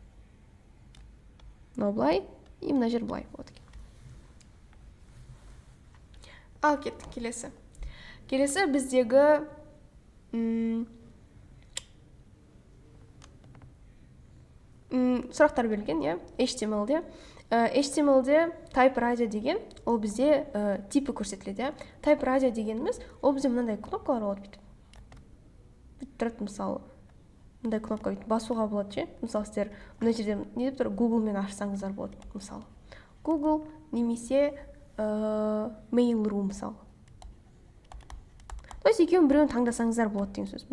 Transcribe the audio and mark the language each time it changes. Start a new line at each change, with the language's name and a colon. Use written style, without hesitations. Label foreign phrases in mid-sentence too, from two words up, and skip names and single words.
Kazakh: Мынау былай, мына жер былай болады екен. Ал кеттік келесі. Келесі біздегі сұрақтар берілген, HTML-де. HTML-де
English: type radio
Kazakh: деген, ол бізде типі көрсетіледі.
English: Type radio
Kazakh: дегеніміз, ол бізде мынандай кнопкалар болады бүйтіп. Тұрады, мысалы, мындай кнопка бүйтіп басуға болады, мысалы, сіздер мына жерде не деп тұр, Google-мен ашсаңыздар болады, мысалы. Google немесе Mail.ru, мысалы.
Russian: То есть
Kazakh: екеуін біреуін таңдасаңыздар болады деген сөз.